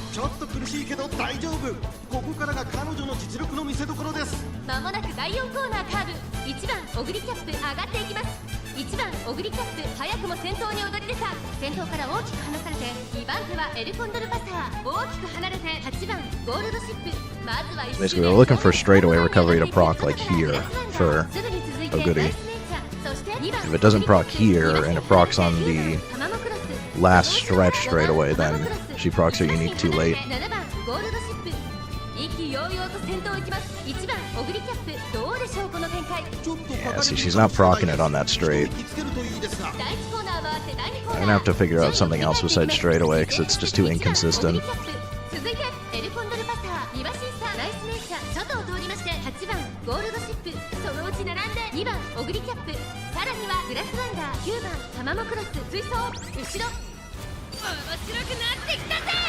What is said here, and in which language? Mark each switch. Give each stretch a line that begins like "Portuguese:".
Japanese: ちょっと苦しいけど大丈夫。ここからが彼女の実力の見せ所です。まもなく第4コーナーカーブ。1番オグリキャップ上がっていきます。 1番オグリキャップ早くも先頭に躍り出た。先頭から大きく離されて2番手はエルコンドルパサー。大きく離れて8番ゴールドシップ。まずは
English: Basically, we're looking for straightaway recovery to proc like here for a goodie. If it doesn't proc here and it procs on the last stretch straight away, then she procs her unique too late.
Japanese: 7番ゴールドシップ。意気揚々と先頭行きます。1番オグリキャップ。どうでしょうこの展開。
English: Yeah, see, she's not proccing it on that straight.
Japanese: 第1コーナー回って第2コー
English: I'm
Japanese: ナ
English: gonna have to figure out something else besides straightaway because it's just too inconsistent.
Japanese: 続いてエルコンドルパサー2馬身差ナイスネイチャー外を通りまして8番ゴールドシップ。そのうち並んで2番オグリキャップ。さらにはグラスワンダー9番タマモクロス。追走後ろ。面白くなってきたぜ。